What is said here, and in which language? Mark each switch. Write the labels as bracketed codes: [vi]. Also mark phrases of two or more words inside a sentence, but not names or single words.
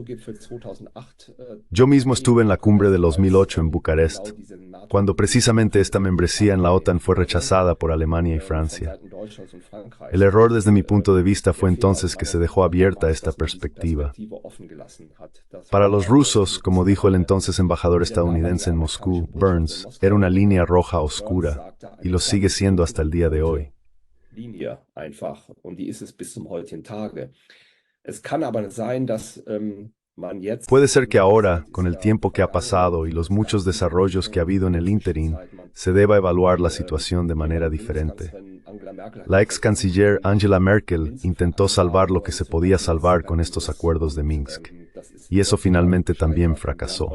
[es] Yo mismo estuve en la cumbre de 2008 en Bucarest, cuando precisamente esta membresía en la OTAN fue rechazada por Alemania y Francia. El error desde mi punto de vista fue entonces que se dejó abierta esta perspectiva. Para los rusos, como dijo el entonces embajador estadounidense en Moscú, Burns, era una línea roja oscura, y lo sigue siendo hasta el día de hoy. [de] Linie einfach. Und die ist es bis zum heutigen Tage. Es kann aber sein, dass man jetzt [es] Puede ser que ahora, con el tiempo que ha pasado y los muchos desarrollos que ha habido en el ínterin, se deba evaluar la situación de manera diferente. La ex canciller Angela Merkel intentó salvar lo que se podía salvar con estos acuerdos de Minsk, y eso finalmente también fracasó.